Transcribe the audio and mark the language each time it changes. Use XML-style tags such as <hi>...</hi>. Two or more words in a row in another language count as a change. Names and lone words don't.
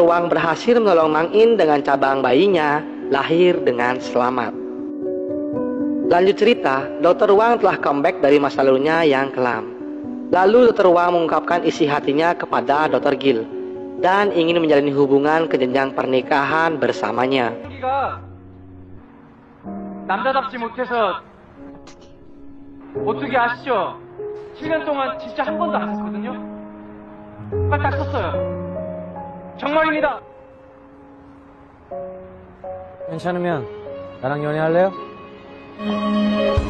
<id>Wang berhasil menolong Mang In dengan cabang bayinya lahir dengan selamat. Lanjut cerita, Dr. Wang telah comeback dari masa lalunya yang kelam. Lalu Dr. Wang mengungkapkan isi hatinya kepada Dr. Gil dan ingin menjalin hubungan ke jenjang pernikahan bersamanya.</id> <ko>남자답지 못해서 오뚜기 아시죠? 7년 동안 진짜 한 번도 안 썼거든요. 딱 썼어요. 정말입니다. 괜찮으면 나랑 연애할래요?</ko>